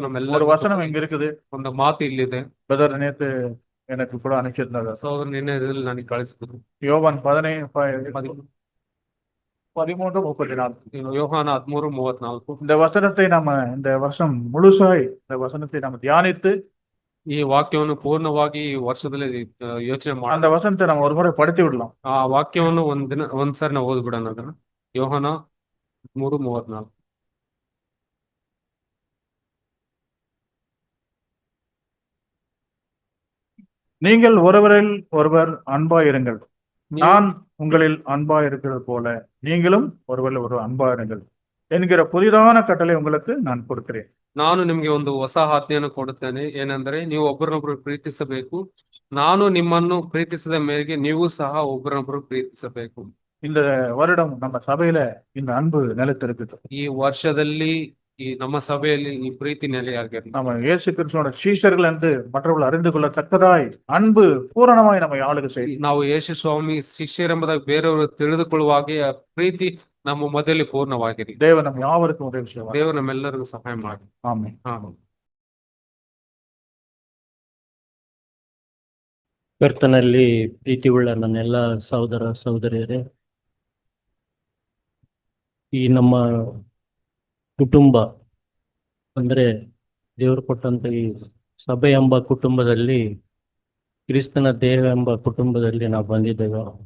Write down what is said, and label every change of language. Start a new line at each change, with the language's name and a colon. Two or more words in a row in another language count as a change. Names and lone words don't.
Tamil: ஒரு
Kannada: ನಮ್ಮೆಲ್ಲರೂ.
Tamil: வசனம் இங்க இருக்குது.
Kannada: ಒಂದು ಮಾತು ಇಲ್ಲಿದೆ.
Tamil: பிரதர் நேத்து எனக்கு கூட அனுப்பிச்சிருந்தாங்க.
Kannada: ಸಹೋದರ ನಿನ್ನೆ ಇದರಲ್ಲಿ ನನಗೆ ಕಳಿಸಿದ್ರು.
Tamil: யோவான் 13:34.
Kannada: ಯೋಹಾನ 13:34.
Tamil: இந்த வசனத்தை நம்ம இந்த வருஷம் முழுசாய் இந்த வசனத்தை நம்ம தியானித்து
Kannada: ಈ ವಾಕ್ಯವನ್ನು ಪೂರ್ಣವಾಗಿ ಈ ವರ್ಷದಲ್ಲಿ ಯೋಚನೆ ಮಾಡಿ
Tamil: அந்த வசனத்தை நம்ம ஒரு முறை படித்து விடலாம்.
Kannada: ಆ ವಾಕ್ಯವನ್ನು ಒಂದ್ಸರಿ ನಾವು ಓದ್ಬಿಡೋಣ ಅದನ್ನ. ಯೋಹಾನ 13:34.
Tamil: நீங்கள் ஒருவரில் ஒருவர் அன்பாயிருங்கள், நான் உங்களில் அன்பாயிருக்கிறது போல நீங்களும் ஒருவரில் ஒரு அன்பாயிருங்கள் என்கிற புதிதான கட்டளை உங்களுக்கு நான் கொடுக்கிறேன்.
Kannada: ನಾನು ನಿಮ್ಗೆ ಒಂದು ಹೊಸ ಆಜ್ಞೆಯನ್ನು ಕೊಡುತ್ತೇನೆ, ಏನೆಂದರೆ ನೀವು ಒಬ್ಬರನ್ನೊಬ್ಬರು ಪ್ರೀತಿಸಬೇಕು. ನಾನು ನಿಮ್ಮನ್ನು ಪ್ರೀತಿಸಿದ ಮೇರೆಗೆ ನೀವು ಸಹ ಒಬ್ಬರನ್ನೊಬ್ಬರು ಪ್ರೀತಿಸಬೇಕು.
Tamil: இந்த வருடம் நம்ம சபையில இந்த அன்பு நிலைத்திருக்குது.
Kannada: ಈ ವರ್ಷದಲ್ಲಿ ಈ ನಮ್ಮ ಸಭೆಯಲ್ಲಿ ಈ ಪ್ರೀತಿ ನೆಲೆಯಾಗಿರಲಿ.
Tamil: நம்ம இயேசு கிறிஸ்துவோட சீஷர்கள் என்று மற்றவர்கள் அறிந்து கொள்ளத்தக்கதாய் அன்பு பூரணமாய் நம்ம ஆளுகை செய்யும்.
Kannada: ನಾವು ಯೇಸು ಸ್ವಾಮಿ ಶಿಷ್ಯರೆಂಬುದಾಗಿ ಬೇರೆಯವರು ತಿಳಿದುಕೊಳ್ಳುವಾಗೆ ಆ ಪ್ರೀತಿ ನಮ್ಮ ಮೊದಲೇ ಪೂರ್ಣವಾಗಿರಿ.
Tamil: தேவன் நம்ம யாவருக்கும் உதவி செய்வார்.
Kannada: ದೇವರು ನಮ್ಮೆಲ್ಲರಿಗೂ ಸಹಾಯ ಮಾಡಿ.
Tamil: ஆமென்.
Kannada: ಆಮೆನ್. ಕರ್ತನಲ್ಲಿ ಪ್ರೀತಿಯುಳ್ಳ ನನ್ನೆಲ್ಲ ಸಹೋದರ ಸಹೋದರಿಯರೇ, ಈ ನಮ್ಮ ಕುಟುಂಬ ಅಂದ್ರೆ ದೇವರು ಕೊಟ್ಟಂತ ಈ ಸಭೆ ಎಂಬ ಕುಟುಂಬದಲ್ಲಿ, ಕ್ರಿಸ್ತನ ದೇಹ ಎಂಬ ಕುಟುಂಬದಲ್ಲಿ ನಾವು ಬಂದಿದ್ದೇವೆ.